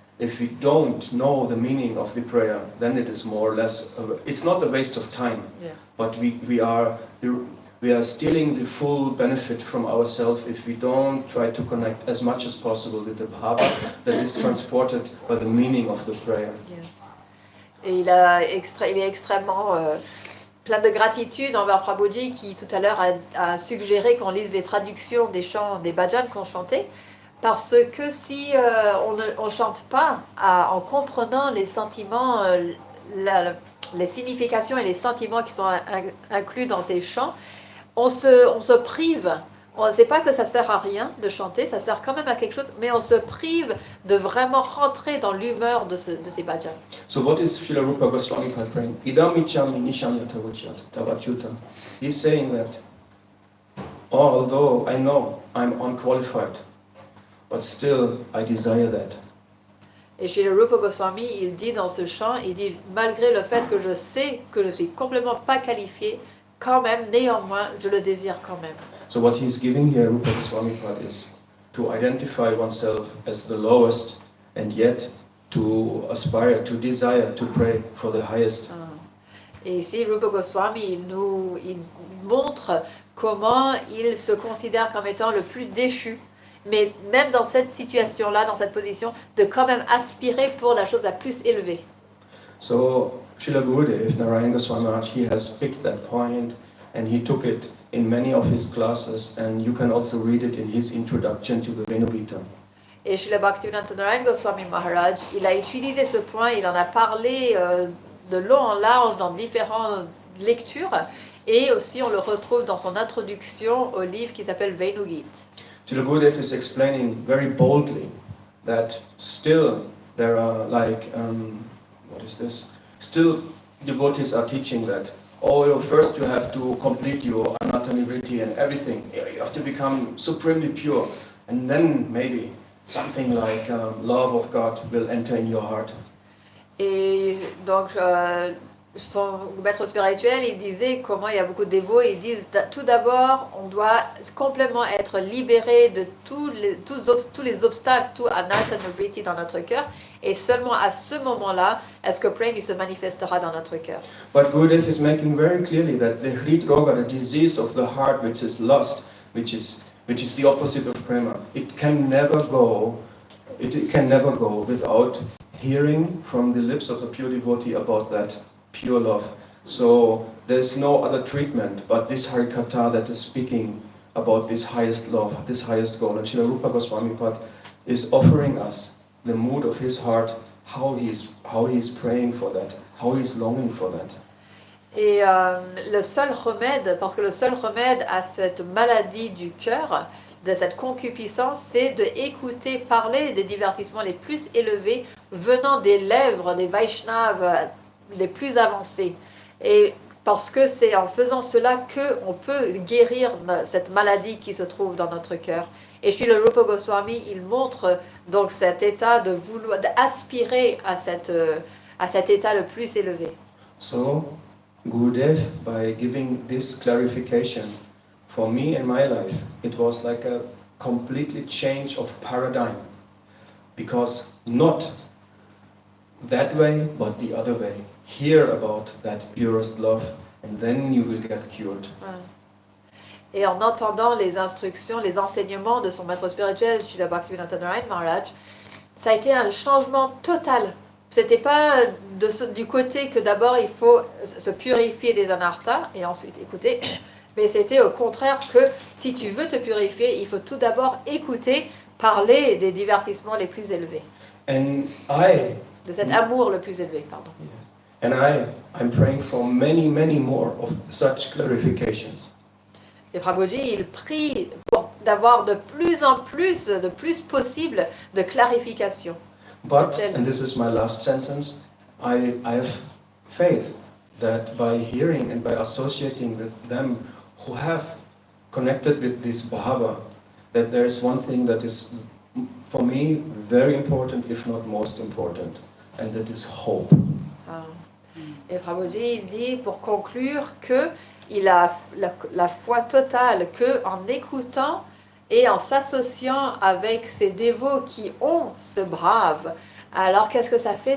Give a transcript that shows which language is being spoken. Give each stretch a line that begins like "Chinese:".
English: If we don't know the meaning of the prayer, then it is more or less, it's not a waste of time, but we are stealing the full benefit from ourselves if we don't try to connect as much as possible with the bhava that is transported by the meaning of the prayer. Yes.
French: Et il est extrêmement plein de gratitude envers Prabhuji qui tout à l'heure a suggéré qu'on lise les traductions des chants, des bhajans qu'on chantait. Parce que si on ne chante pas en comprenant les sentiments, les significations et les sentiments qui sont inclus dans ces chants, on se prive. On ne sait pas que ça sert à rien de chanter, ça sert quand même à quelque chose, mais on se prive de vraiment rentrer dans l'humeur de ces bhajans.
English: So what is Srila Rupa Goswami praying?
Sanskrit: Idam ichami nisham yatavachyat tavachyutam.
English: He's saying that although I know I'm unqualified, but still, I desire that.
French: Et chez le Rupa Goswami, il dit dans ce chant, il dit, malgré le fait que je sais que je suis complètement pas qualifié, quand même, néanmoins, je le désire quand même.
English: So what he's giving here, Rupa Goswami Pad, is to identify oneself as the lowest, and yet to aspire, to desire, to pray for the highest.
French: Et ici, Rupa Goswami, il montre comment il se considère comme étant le plus déchu. Mais même dans cette situation-là, dans cette position, de quand même aspirer pour la chose la plus élevée.
English: So, Srila Gurudev, Narayana Goswami Maharaj, he has picked that point and he took it in many of his classes, and you can also read it in his introduction to the Venu Gita.
French: Et Srila Bhaktivedanta Narayana Goswami Maharaj, il a utilisé ce point, il en a parlé de long en large dans différentes lectures, et aussi on le retrouve dans son introduction au livre qui s'appelle Venu Gita.
English: Srila Gurudev is explaining very boldly that still there are what is this? Still devotees are teaching that, first you have to complete your anatta-nivritti and everything. You have to become supremely pure, and then maybe something like love of God will enter in your heart.
French: Et donc, son maître spirituel, il disait comment il y a beaucoup de dévots, ils disent tout d'abord, on doit complètement être libéré de tous les obstacles, tout anatta nivritti dans notre cœur, et seulement à ce moment-là, est-ce que Prem il se manifestera dans notre cœur.
English: But Gurudev is making very clearly that the Hrit Roga, the disease of the heart, which is lust, which is the opposite of prema, it can never go without hearing from the lips of a pure devotee about that pure love. So there's no other treatment but this Harikatha that is speaking about this highest love, this highest goal. And Srila Rupa Goswami Pad is offering us the mood of his heart, how he is praying for that, how he is longing for that.
French: Et le seul remède, parce que le seul remède à cette maladie du cœur, de cette concupiscence, c'est d'écouter parler des divertissements les plus élevés venant des lèvres des Vaishnavas les plus avancés. Et parce que c'est en faisant cela qu'on peut guérir cette maladie qui se trouve dans notre cœur. Et Srila Rupa Goswami, il montre donc cet état de vouloir, d'aspirer à cet état le plus élevé.
English: So, Gurudev, by giving this clarification, for me in my life, it was like a completely change of paradigm. Because not that way, but the other way. Hear about that purest love, and then you will get cured.
French: Et en entendant les instructions, les enseignements de son maître spirituel, Srila Bhaktivinoda Narayan Maharaj, ça a été un changement total. C'était pas du côté que d'abord il faut se purifier des anarthas et ensuite écouter, mais c'était au contraire que si tu veux te purifier, il faut tout d'abord écouter parler des divertissements les plus élevés. De cet amour le plus élevé, pardon.
English: And I'm praying for many, many more of such clarifications.
French: Et Prabhuji, il prie d'avoir de plus possible de clarification.
English: But, and this is my last sentence, I have faith that by hearing and by associating with them who have connected with this Bhava, that there is one thing that is, for me, very important, if not most important, and that is hope.
French: Et Prabhuji, il dit, pour conclure, qu'il a la foi totale qu'en écoutant et en s'associant avec ces dévots qui ont ce brave, alors qu'est-ce que ça fait?